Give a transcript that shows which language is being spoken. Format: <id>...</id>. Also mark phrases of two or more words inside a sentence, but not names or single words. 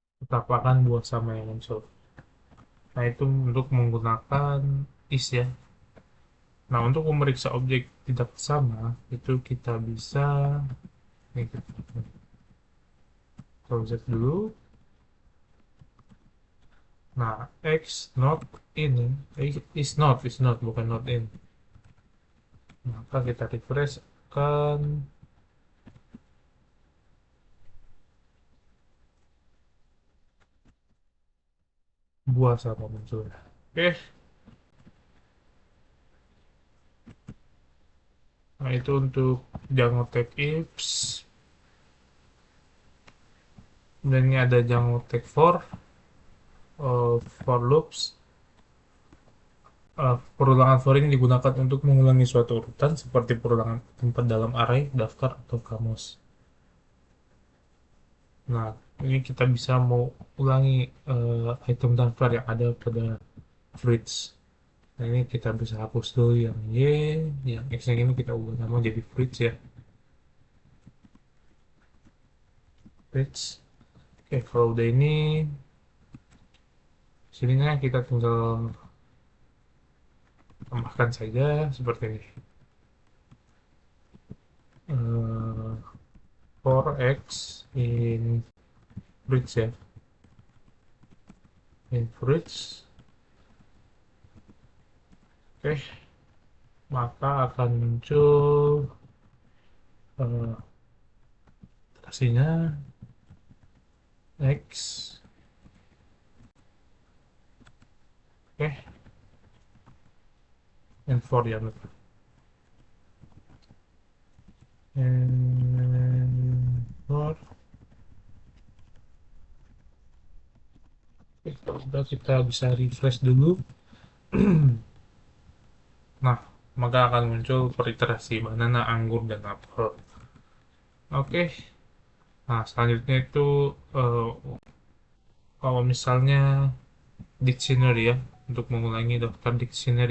<id>tapakan buah sama yang muncul. Nah, itu untuk menggunakan is ya. Nah, untuk memeriksa objek tidak sama, itu kita bisa, nih, kita cek dulu. Nah,</id> <en>X not in, is not, bukan not in.</en> <id>Maka kita refresh kan buah sama muncul. Oke, nah itu untuk Django Tech Ifs. Dan ini ada Django Tech for loops. Perulangan for ini digunakan untuk mengulangi suatu urutan seperti perulangan tempat dalam array, daftar, atau kamus. Nah, ini kita bisa mau ulangi item daftar yang ada pada fruits. Nah, ini kita bisa hapus dulu yang Y, yang X yang ini kita ubah nama jadi fruits ya. Fruits. Oke, kalau udah ini, sininya kita tinggal tambahkan saja seperti ini.</id> <en>Eh, for X in fruits ya. In fruits.</en> <id>Oke, maka akan muncul eh, hasilnya X. Oke,</id> <en>and for ya. And for</en> <id>udah kita bisa refresh dulu. Nah, maka akan muncul periterasi banana, anggur, dan apel. Oke, nah selanjutnya itu eh, kalau misalnya dictionary ya, untuk mengulangi daftar dictionary.</id>